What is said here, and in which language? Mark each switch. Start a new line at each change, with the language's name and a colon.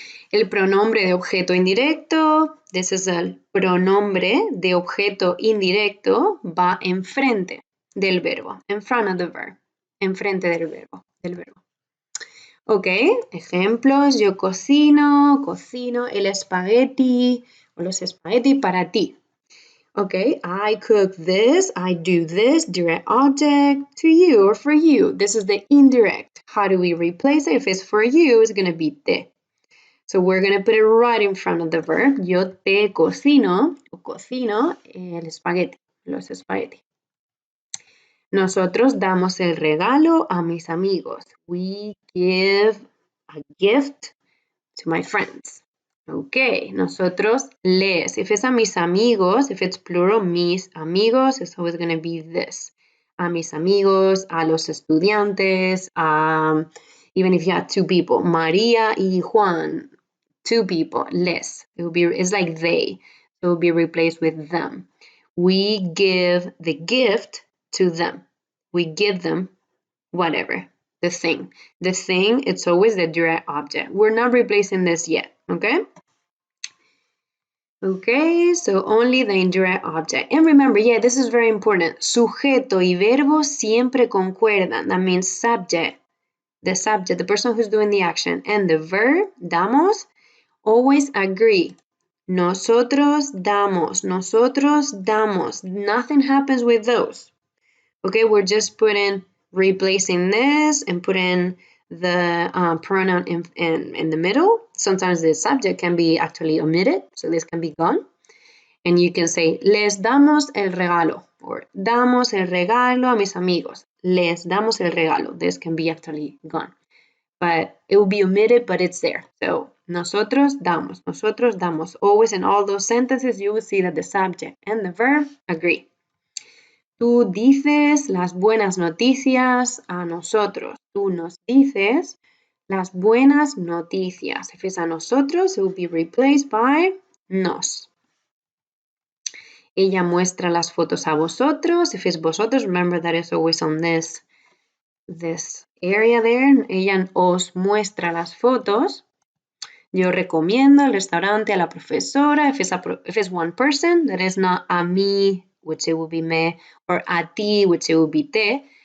Spanish: El pronombre de objeto indirecto,
English: this is
Spanish: el pronombre de objeto indirecto, va enfrente del verbo,
English: in front of the verb,
Spanish: enfrente del verbo, Ok, ejemplos, yo cocino el espagueti o los espagueti para ti.
English: Okay, I cook this, I do this, direct object to you or for you. This is the indirect. How do we replace it? If it's for you, it's going to be te. So we're going to put it right in front of the verb.
Spanish: Yo te cocino, o cocino el espagueti, los espagueti. Nosotros damos el regalo a mis amigos.
English: We give a gift to my friends. Okay,
Spanish: nosotros les.
English: If it's
Spanish: a mis amigos,
English: if it's plural, mis amigos, it's always going to be this.
Spanish: a mis amigos, a los estudiantes,
English: even if you have two people, María y Juan, two people, les. It's like they. It will be replaced with them. We give the gift to them. We give them whatever, the thing. The thing, it's always the direct object. We're not replacing this yet, okay? Okay, so only the indirect object. And remember, yeah, this is very important.
Spanish: Sujeto y verbo siempre concuerdan.
English: That means subject, the person who's doing the action, and the verb, damos, always agree.
Spanish: Nosotros damos, nosotros damos.
English: Nothing happens with those. Okay, we're just replacing this and putting the pronoun in the middle. Sometimes the subject can be actually omitted, so this can be gone. And you can say,
Spanish: les damos el regalo, or damos el regalo a mis amigos. Les damos el regalo.
English: This can be actually gone. But it will be omitted, but it's there. So,
Spanish: nosotros damos.
English: Always in all those sentences, you will see that the subject and the verb agree.
Spanish: Tú dices las buenas noticias a nosotros. Tú nos dices las buenas noticias.
English: If it's
Spanish: a nosotros,
English: it will be replaced by nos.
Spanish: Ella muestra las fotos a vosotros.
English: If it's vosotros, remember that it's always on this area there.
Spanish: Ella os muestra las fotos. Yo recomiendo el restaurante a la profesora.
English: If it's one person, that is not a mí, which it will be me, or a ti, which it will be te.